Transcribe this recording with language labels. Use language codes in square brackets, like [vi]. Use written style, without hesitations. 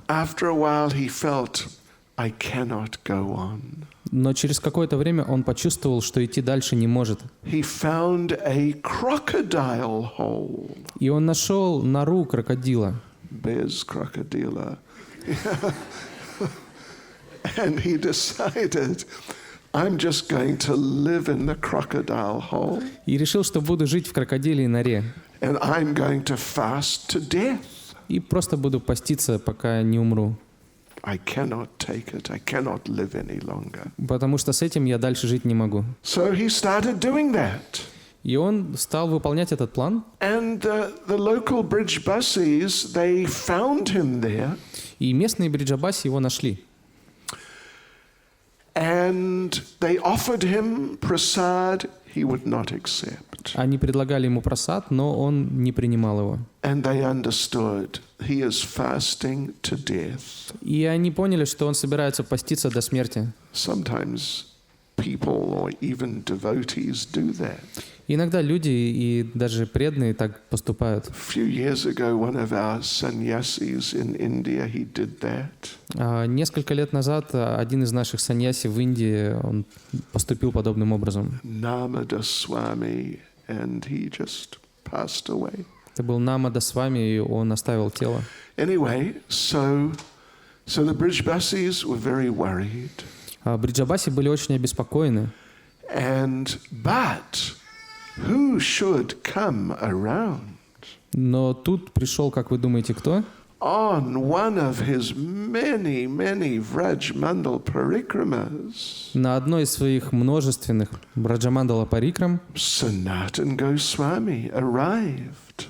[en] After a while he felt, I cannot go on. [ru] Но через какое-то время он почувствовал, что идти дальше не может. [en] He found a crocodile hole. [ru] И он нашел нору крокодила. [en] Bear's crocodile. And he decided, I'm just going to live in the crocodile hole. [ru] И решил, что буду жить в крокодилей норе. [en] And I'm going to fast to death. [ru] И просто буду поститься, пока не умру. [en] I cannot take it. I cannot live any longer. [ru] Потому что с этим я дальше жить не могу. [en] So he started doing that. [ru] И он стал выполнять этот план. [en] And the local Brijbasis, they found him there. [ru] И местные бриджабаси его нашли. [en] And they offered him prasad, he would not accept. [ru] Они предлагали ему прасад, но он не принимал его. [en] And they understood he is fasting to death. [ru] И они поняли, что он собирается поститься до смерти. [en] Sometimes people or even devotees do that. [ru] Иногда люди и даже преданные так поступают. [en] A few years ago, one of our sannyasis in India, he did that. [ru] Несколько лет назад один из наших саньяси в Индии он поступил подобным образом. [en] Namada Swami, and he just passed away. [ru] Это был Намада Свами, и он оставил тело. [en] Anyway, so the Brijbasis were very worried. [ru] Бриджабаси были очень обеспокоены. [en] But who should come around? [ru] Но тут пришел, как вы думаете, кто? [en] On one of his many Vraj Mandal parikramas. [ru] На одной из своих множественных Браджамандала парикрам [en] Sanatan Goswami arrived.